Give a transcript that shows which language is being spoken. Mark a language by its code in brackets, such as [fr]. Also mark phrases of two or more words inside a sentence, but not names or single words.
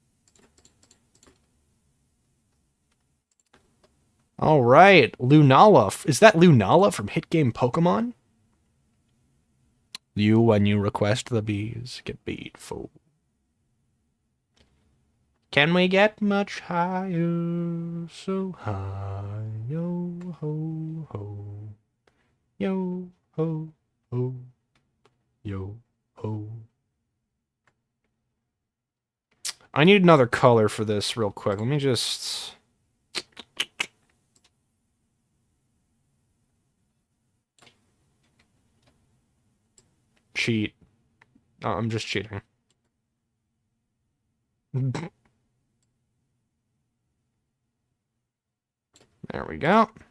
[en] Alright, Lunala. Is that Lunala from hit game Pokemon? You, when you request the bees, get beat, fool. Can we get much higher? So high, yo ho ho, yo ho ho, yo ho. I need another color for this real quick. Let me just... cheat. Oh, I'm just cheating. There we go.